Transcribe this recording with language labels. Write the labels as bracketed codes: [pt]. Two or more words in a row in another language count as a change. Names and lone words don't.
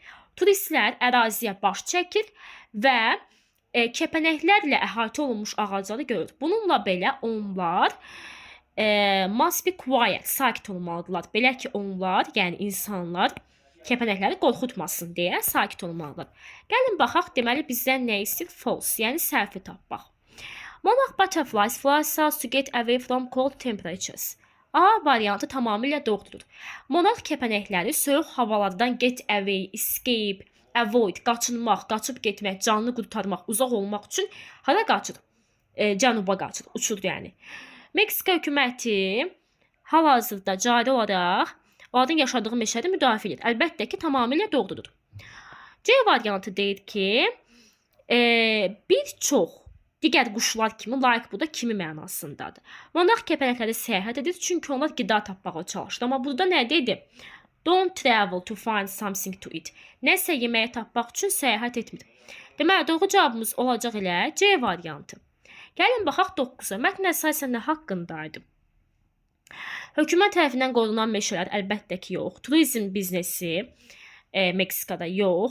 [az] Turistlər əraziyə baş çəkir və kəpənəklərlə əhatə olunmuş ağacları görür. Bununla belə onlar [en] must be quiet, [az] sakit olmalıdırlar. Belə ki, onlar, yəni insanlar Kəpənəkləri qorxutmasın deyə sakit olmalıdır. Gəlin baxaq, deməli bizdən nə istəyir? False, yəni səhvi tapmaq. [en] Monarch butterflies fly south to get away from cold temperatures. [az] A variantı tamamilə doğrudur. Monarx kəpənəkləri soyuq havalardan [en] get away, escape, avoid, [az] qaçınmaq, qaçıb getmək, canını qurtarmaq, uzaq olmaq üçün hara qaçır? Cənuba qaçır, uçur yəni. Meksika hökuməti hal-hazırda cari olaraq onların yaşadığı meşədə müdafiə edir. Əlbəttə ki, tamamilə doğrudur. C variantı deyir ki, bir çox digər quşlar kimi, layiq bu da kimi mənasındadır. Monarx kəpənəkləri səyahət edir, çünki onlar qida tapmağa çalışır. Amma burada nə dedi? [en] Don't travel to find something to eat. [az] Nəsə yeməyə tapmaq üçün səyahət etmir. Deməli, doğru cavabımız olacaq elə C variantı. Gəlin baxaq 9-a. Mətn əsasən nə haqqındaydı? Hökumət tərəfindən qorunan meşələr əlbəttə ki, yox. Turizm biznesi Meksikada yox.